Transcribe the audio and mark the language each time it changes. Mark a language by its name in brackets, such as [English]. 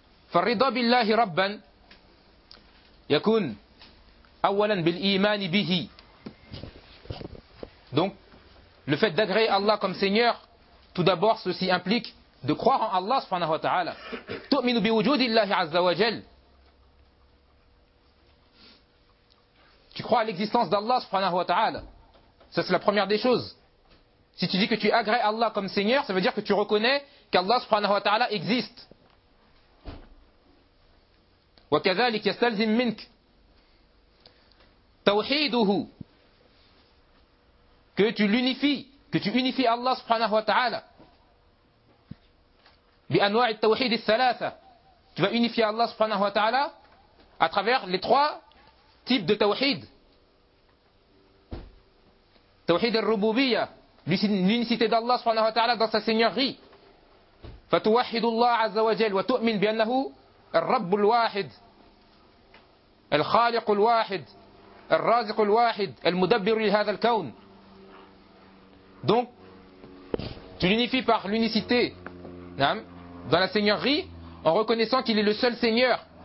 [Arabic] فالرضا بالله ربا يكون أولا بالإيمان به. [French] Donc, le fait d'agréer Allah comme Seigneur, tout d'abord, ceci implique de croire en Allah subhanahu wa ta'ala. [Arabic] تؤمن بوجود الله عز وجل. [French] Tu crois à l'existence d'Allah subhanahu wa ta'ala. Ça, c'est la première des choses. Si tu dis que tu agrées Allah comme Seigneur, ça veut dire que tu reconnais qu'Allah subhanahu wa ta'ala existe. [Arabic] وكذلك يستلزم منك توحيده. [French] Que tu l'unifies, que tu unifies Allah subhanahu wa ta'ala. [Arabic] بأنواع التوحيد الثلاثة. [French] Tu vas unifier Allah subhanahu wa ta'ala à travers les trois types de tawhid. Tawhid al-rububiyya, l'unicité d'Allah subhanahu wa ta'ala dans sa seigneurie. [Arabic] فتوحد الله عز وجل وتؤمن بأنه الرب الواحد الخالق الواحد الرازق الواحد المدبر لهذا الكون. [French] Donc, tu l'unifies par l'unicité dans la seigneurie en reconnaissant qu'il est le seul seigneur.